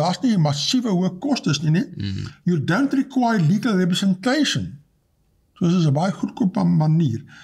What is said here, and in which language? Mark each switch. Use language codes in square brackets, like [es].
[af] Daar's nie massiewe hoë kostes nie. [en] You don't require legal representation. [af] So dit is 'n baie goedkoop manier.